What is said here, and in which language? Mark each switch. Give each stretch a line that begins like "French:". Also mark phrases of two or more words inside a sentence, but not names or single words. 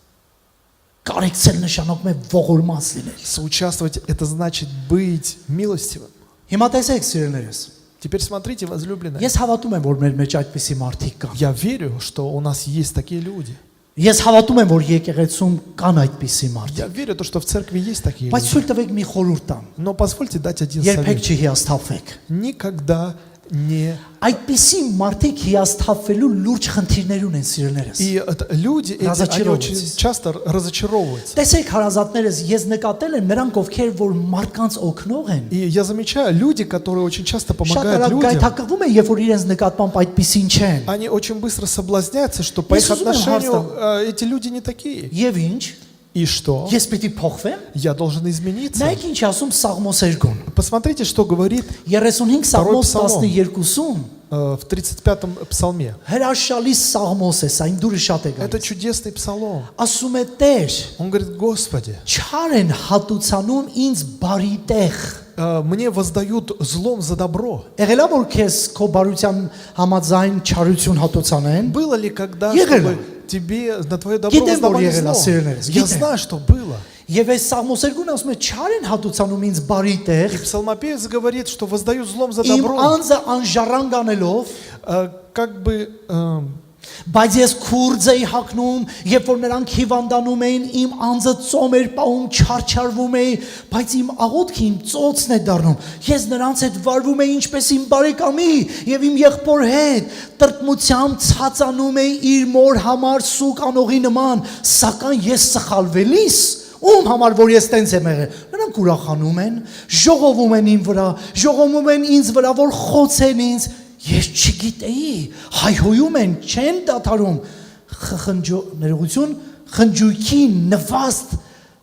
Armenian: Կարեկցել նշանակում է ողորմած լինել։
Russian: Соучаствовать – это значит быть милостивым.
Armenian: Հիմա տեսեք, սիրելիներս,
Russian: Теперь смотрите, возлюбленные.
Armenian: ես հավատում եմ, որ մեր մեջ այդպիսի մարդիկ կան։
Russian: Я верю, что у нас есть такие люди.
Armenian: Ես հավատում եմ, որ եկեղեցում կան այդպիսի մարդիկ։
Russian: Я верю, что в церкви есть такие
Armenian: Բայց
Russian: люди.
Armenian: ցույց տվեք մի խորհուրդ տամ։
Russian: Но позвольте дать один
Armenian: Երբեք
Russian: совет.
Armenian: չհիասթափվեք։
Russian: Никогда не...
Armenian: Այդպիսի մարդիկ հիասթափվելու լուրջ խնդիրներ ունեն, սիրելիներս։
Russian: И люди, эти, они очень часто разочаровываются.
Armenian: Տեսեք, հարազատներս, ես նկատել եմ նրանք, ովքեր որ մարդկանց օգնող են։
Russian: И я замечаю, люди, которые очень часто
Armenian: Շատ
Russian: помогают
Armenian: արագ
Russian: людям,
Armenian: գայթակղվում են, երբ որ իրենց նկատմամբ այդպիսին չեն։
Russian: они очень быстро соблазняются, что по их Иисус умер отношению хвастал. эти люди не такие.
Armenian: Եվ ինչ։
Russian: И что?
Armenian: Ես պիտի փոխվեմ։
Russian: Я должен измениться.
Armenian: Նայեք ինչ ասում Սաղմոս 2-ն։
Russian: Посмотрите, что говорит
Armenian: 35 Սաղմոս Պսալմ։ 12-ում
Russian: в 35-м псалме.
Armenian: հրաշալի Սաղմոս է, սա ինձ դուրս շատ է
Russian: Это
Armenian: գալիս։
Russian: чудесный псалом.
Armenian: Ասում է Տեր,
Russian: Он говорит, Господи,
Armenian: չար են հատուցանում ինձ բարի տեղ։
Russian: мне воздают злом за добро.
Armenian: Եղելա որ քեզ քո բարության համաձայն չարություն հատուցանեն։
Russian: Было ли когда,
Armenian: Եղել է։
Russian: чтобы тебе на твое добро
Armenian: Գիտեմ, որ
Russian: воздавали
Armenian: եղել է,
Russian: зло?
Armenian: սիրելիներս,
Russian: Я
Armenian: գիտեմ։
Russian: знаю, что было.
Armenian: Եվ այս Սաղմոս 2-ն ասում է չար են հատուցանում ինձ բարի տեղ։
Russian: И псалмопевец говорит, что воздают злом за
Armenian: Իմ
Russian: добро.
Armenian: անձը անժառանգ անելով,
Russian: Как бы
Armenian: բայց ես քուրձ էի հագնում, երբ որ նրանք հիվանդանում էին, իմ անձը ծոմ էր պահում, չարչարվում էի, բայց իմ աղոթքը իմ ծոցն է դառնում։ Ես նրանց հետ վարվում էի ինչպես իմ բարեկամի եւ իմ եղբոր հետ, տրտմությամբ ցածանում էի իր մոր համար սուկ անողի նման, սակայն ես սխալվելիս ում համար որ ես տենց եմ եղել, նրանք ուրախանում են, ժողովում են իմ վրա, ժողովում են ինձ վրա, որ խոցեն ինձ, ես չգիտեի, հայհոյում են, չեն դադարում, ներողություն, խնջույքի նվաստ